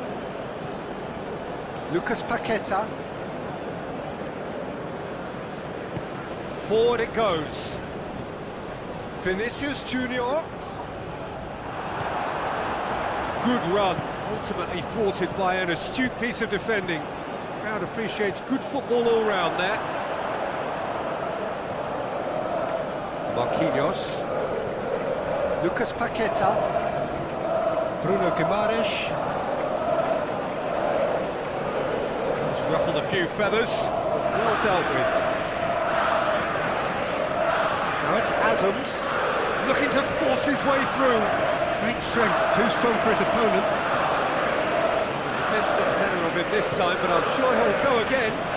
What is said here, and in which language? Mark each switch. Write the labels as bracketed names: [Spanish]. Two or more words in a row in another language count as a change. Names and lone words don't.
[English] Lucas Paqueta. Forward it goes. Vinicius Junior. Good run, ultimately thwarted by an astute piece of defending. Crowd appreciates good football all round there. Marquinhos. Lucas Paqueta. Bruno Guimaraes. He's ruffled a few feathers. Well dealt with. Now it's Adams. Looking to force his way through. Great strength, too strong for his opponent. The defence got the better of him this time, but I'm sure he'll go again.